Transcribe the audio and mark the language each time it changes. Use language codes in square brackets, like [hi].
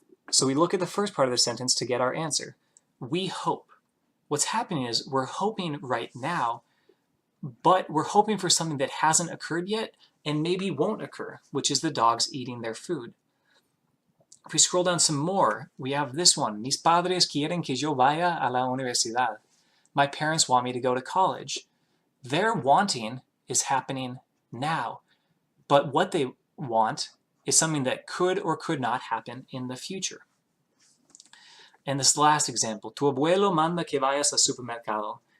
[en] So we look at the first part of the sentence to get our answer. We hope. What's happening is we're hoping right now, but we're hoping for something that hasn't occurred yet and maybe won't occur, which is the dogs eating their food. If we scroll down some more, we have this one. [es] Mis padres quieren que yo vaya a la universidad. [en] My parents want me to go to college. Their wanting is happening now, but what they want is something that could or could not happen in the future. And this last example, [es] tu abuelo manda que vayas al supermercado.